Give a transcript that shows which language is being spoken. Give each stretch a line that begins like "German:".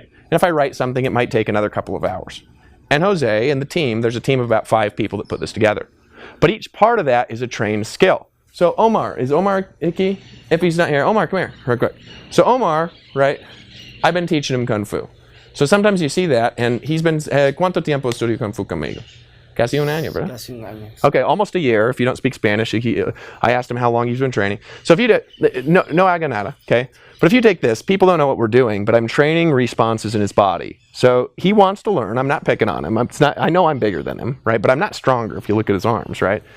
English: And if I write something, it might take another couple of hours. And Jose and the team, there's a team of about 5 people that put this together. But each part of that is a trained skill. So Omar, is Omar Icky? If he's not here, Omar, come here, real quick. So Omar, right, I've been teaching him Kung Fu. So sometimes you see that, and he's been,
Spanish: ¿cuánto tiempo estudió Kung Fu conmigo? Casi un año, ¿verdad? Casi un año.
English: Okay, almost a year. If you don't speak Spanish, I asked him how long he's been training. So if you did,
Spanish: no haga nada,
English: okay? But if you take this, people don't know what we're doing, but I'm training responses in his body. So he wants to learn. I'm not picking on him. I know I'm bigger than him, right? But I'm not stronger if you look at his arms, right?